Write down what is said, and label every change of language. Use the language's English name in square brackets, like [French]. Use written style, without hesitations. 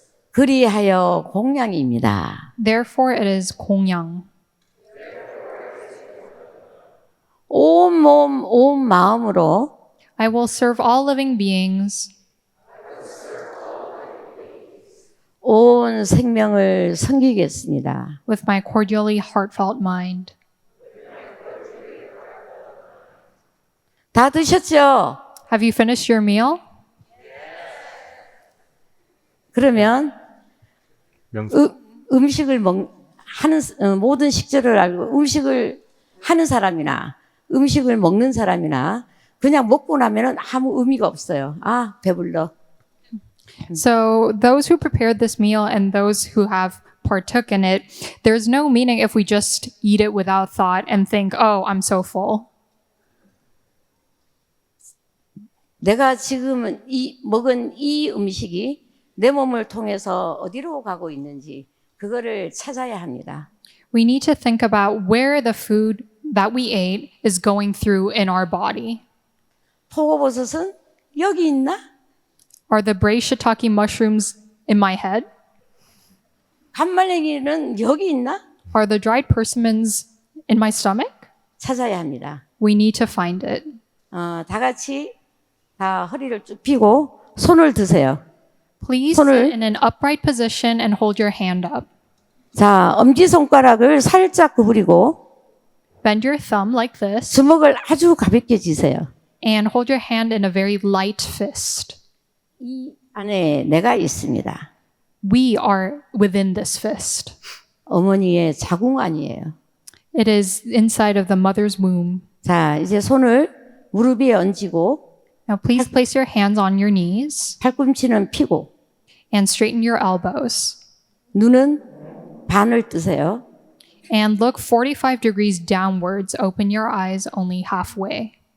[Korean] 그리하여 공양입니다. [English] Therefore, it is 공양. [Korean] 온 몸, 온 마음으로 [English] I will serve all living beings. [Korean] 온 생명을 섬기겠습니다. [English] With my cordially heartfelt mind. [Korean] 다 드셨죠? [English] Have you finished your meal? [Korean] 그러면 명수. 음식을 하는 모든 식재를 알고 음식을 하는 사람이나 음식을 먹는 사람이나 그냥 먹고 나면은 아무 의미가 없어요. 아, 배불러. [English] So those who prepared this meal and those who have partook in it, there's no meaning if we just eat it without thought and think, oh, I'm so full. [Korean] 내가 지금 먹은 이 음식이 내 몸을 통해서 어디로 가고 있는지 그거를 찾아야 합니다. [English] We need to think about where the food that we ate is going through in our body. [Korean] 표고버섯은 여기 있나? [English] Are the braised shiitake mushrooms in my head? [Korean] 간말랭이는 여기 있나? [English] Are the dried persimmons in my stomach? [Korean] 찾아야 합니다. [English] We need to find it. [Korean] 다 같이 다 허리를 쭉 펴고 손을 드세요. [English] Please [Korean] 손을- [English] sit in an upright position and hold your hand up. [Korean] 자, 엄지손가락을 살짝 구부리고 [English] Bend your thumb like this [Korean] 주먹을 아주 가볍게 쥐세요. [English] and hold your hand in a very light fist. [Korean] 이 안에 내가 있습니다. [English] We are within this fist. [Korean] 어머니의 자궁 안이에요. [English] It is inside of the mother's womb. [Korean] 자, 이제 손을 무릎 위에 얹고 [English] Now please place your hands on your knees [Korean] 팔꿈치는 펴고 [English] and straighten your elbows [Korean] 눈은 반을 뜨세요. [English] and look 45 degrees downwards. Open your eyes only halfway.